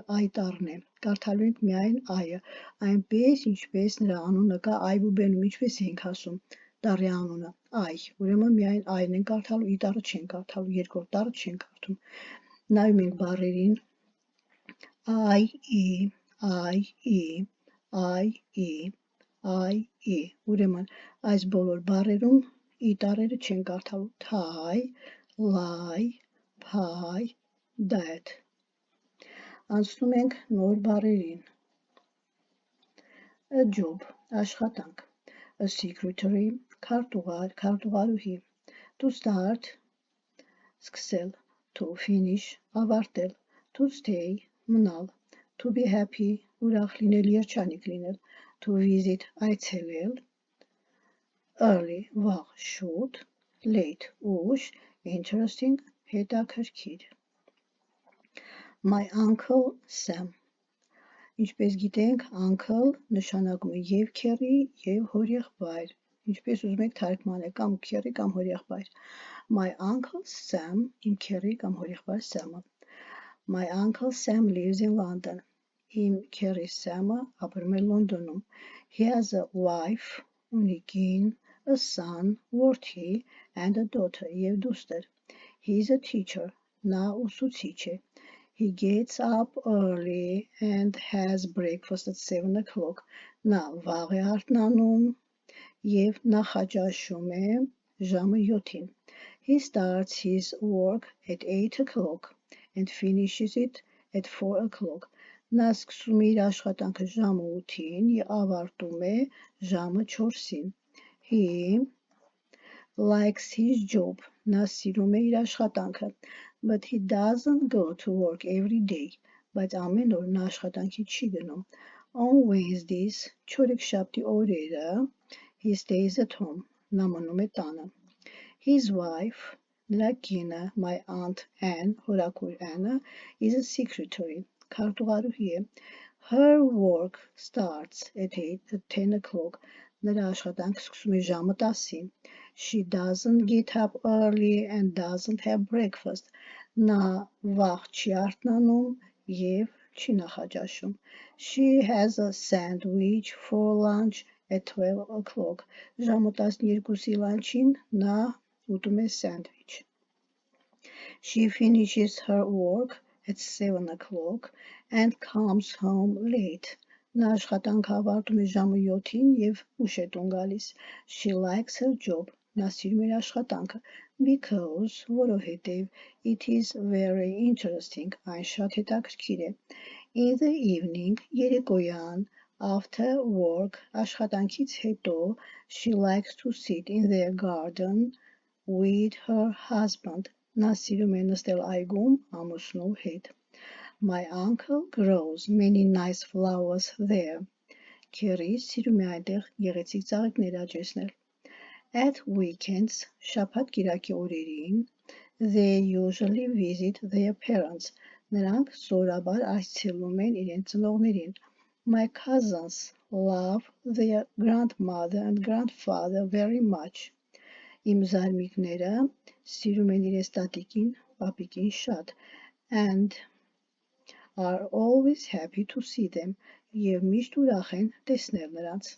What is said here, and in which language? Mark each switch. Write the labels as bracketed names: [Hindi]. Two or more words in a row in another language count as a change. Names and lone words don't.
[Armenian] I տառն է, կարդալու ենք միայն I-ը, այնպես ինչպես նրա անունը կա այբուբենում, ինչպես ենք ասում տառի անունը I, ուրեմն միայն I-ն են կարդալու, I տառը չեն կարդալու, երկրորդ տառը չեն կարդում, նայում ենք բառերին I-E, ուրեմն այս բոլոր բառերում I տառերը չեն կարդալու, [English] tie, lie, pie, that. [Armenian] Անցնում ենք նոր բառերին. [English] a job, աշխատանք, a secretary, [Armenian] քարտուղար, քարտուղարուհի, [English] to start, սկսել, to finish, ավարտել, to stay, մնալ, to be happy, [Armenian] ուրախ լինել, երջանիկ լինել, [English] to visit, [Armenian] այցելել, early, վաղ, շուտ, late, ուշ, interesting, հետաքրքիր. [English] My uncle Sam. [Armenian] Ինչպես գիտենք, uncle նշանակում է և քեռի, և հորեղբայր, ինչպես ուզում եք թարգմանել, կամ քեռի, կամ հորեղբայր. [English] My uncle Sam, [Armenian] իմ քեռի կամ հորեղբայր Sam-ը. [English] My uncle Sam lives in London. [Armenian] Իմ քեռի Sam-ը ապրում է Լոնդոնում. [English] He has a wife, [Armenian] ունի կին, [English] a son, որդի, and a daughter, [Armenian] և դուստր. [English] He is a teacher. [Armenian] Նա ուսուցիչ է. [English] He gets up early and has breakfast at 7 o'clock. [Armenian] Նա վաղ է արթնանում և նախաճաշում է ժամը 7-ին. [English] He starts his work at 8 o'clock and finishes it at 4 o'clock. [Armenian] Նա սկսում է իր աշխատանքը ժամը 8-ին և ավարտում է ժամը 4-ին. [English] He likes his job. [Armenian] Նա սիրում է իր աշխատանքը. [English] But he doesn't go to work every day. [Armenian] Բայց ամեն օր նա աշխատանքի չի գնում. [English] On Wednesdays, [Armenian] չորեքշաբթի օրերը, [English] he stays at home. [Armenian] Նա մնում է տանը. [English] His wife, [Armenian] նրա կինը, [English] my aunt Anne, հորաքույր Anne, is a secretary. [Armenian] Քարտուղարուհի է. [English] Her work starts at 10 o'clock. [Armenian] Նրա աշխատանքը սկսում է ժամը 10-ին. [English] She doesn't get up early and doesn't have breakfast. [Armenian] Նա վաղ չի արթնանում և չի նախաճաշում. [English] She has a sandwich for lunch at 12 o'clock. [Armenian] Ժամը 12-ի լանչին նա ուտում է սանդվիչ. [English] She finishes her work at 7 o'clock and comes home late. [Armenian] Նա աշխատանքը ավարտում է ժամը 7-ին և ուշ է տուն գալիս. [English] She likes her job. [Armenian] Նա սիրում է աշխատանքը. [English] Because, որովհետև, it is very interesting. [Armenian] Այն շատ հետաքրքիր է. [English] In the evening, երեկոյան, after work, [Armenian] աշխատանքից հետո, [English] she likes to sit in their garden with her husband. [Armenian] Նա սիրում է նստել այգում ամուսնու հետ. [English] My uncle grows many nice flowers there. [Armenian] Քեռիս սիրում է այնտեղ գեղեցիկ ծաղիկներ աճեցնել. [English] At weekends, [Armenian] շաբաթ-կիրակի օրերին, [English] they usually visit their parents. [Armenian] Նրանք սովորաբար այցելում են իրենց ծնողներին. [English] My cousins love their grandmother and grandfather very much. [Armenian] Իմ զարմիկները սիրում են իրենց տատիկին, պապիկին շատ. [English] And are always happy to see them. [Armenian] Եվ միշտ ուրախ են տեսնել նրանց.